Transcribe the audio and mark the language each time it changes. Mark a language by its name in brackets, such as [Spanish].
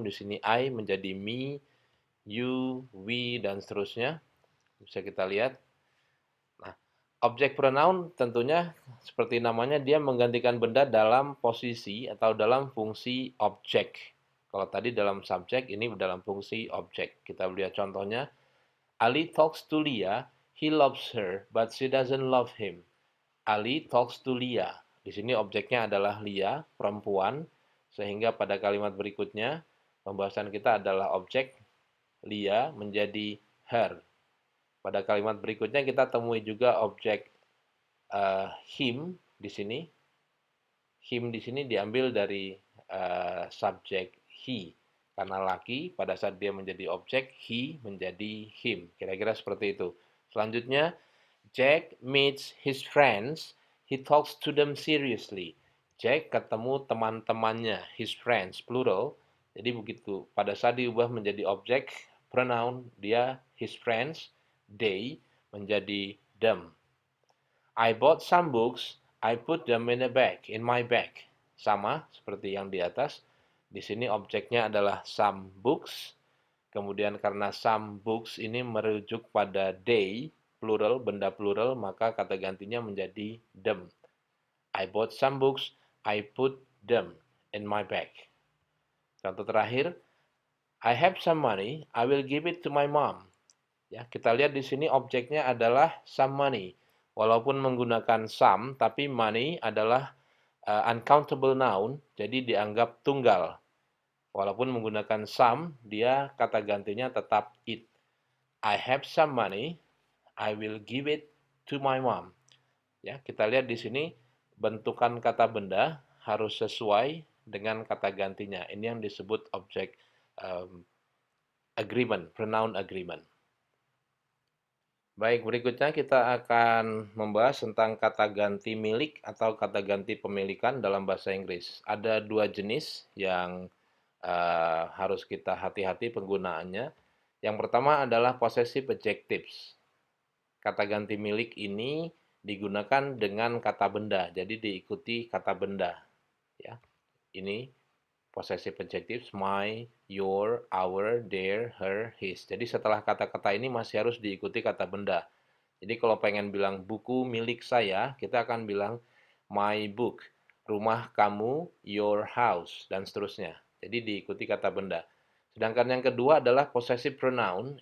[Indonesian] Di sini I menjadi me, you, we, dan seterusnya. Bisa kita lihat. Nah, object pronoun tentunya seperti namanya dia menggantikan benda dalam posisi atau dalam fungsi objek. Kalau tadi dalam subjek, ini dalam fungsi objek. Kita lihat contohnya. [English] Ali talks to Leah, he loves her, but she doesn't love him. Ali talks to Leah. [Indonesian] Di sini objeknya adalah Leah, perempuan, sehingga pada kalimat berikutnya pembahasan kita adalah objek Leah menjadi her. Pada kalimat berikutnya kita temui juga objek him di sini. Him di sini diambil dari subjek he. Karena laki, pada saat dia menjadi objek, he menjadi him. Kira-kira seperti itu. [English] Selanjutnya, Jack meets his friends, he talks to them seriously. [Indonesian] Jack ketemu teman-temannya, his friends, plural. Jadi begitu, pada saat diubah menjadi objek, pronoun, dia his friends, they menjadi them. [English] I bought some books, I put them in a bag, in my bag. [Indonesian] Sama seperti yang di atas. Di sini objeknya adalah some books. Kemudian karena some books ini merujuk pada they, plural, benda plural, maka kata gantinya menjadi them. [English] I bought some books, I put them in my bag. [Indonesian] Contoh terakhir, [English] I have some money, I will give it to my mom. [Indonesian] Ya, kita lihat di sini objeknya adalah some money. Walaupun menggunakan some, tapi money adalah uncountable noun, jadi dianggap tunggal. Walaupun menggunakan some, dia kata gantinya tetap it. [English] I have some money, I will give it to my mom. [Indonesian] Ya, kita lihat di sini bentukan kata benda harus sesuai dengan kata gantinya. Ini yang disebut objek agreement, pronoun agreement. Baik, berikutnya kita akan membahas tentang kata ganti milik atau kata ganti pemilikan dalam bahasa Inggris. Ada dua jenis yang harus kita hati-hati penggunaannya. Yang pertama adalah possessive adjectives. Kata ganti milik ini digunakan dengan kata benda, jadi diikuti kata benda. Ya, ini [English] possessive adjectives, my, your, our, their, her, his. [Indonesian] Jadi setelah kata-kata ini masih harus diikuti kata benda. Jadi kalau pengen bilang buku milik saya, kita akan bilang my book, rumah kamu, your house, dan seterusnya. Jadi diikuti kata benda. Sedangkan yang kedua adalah possessive pronoun.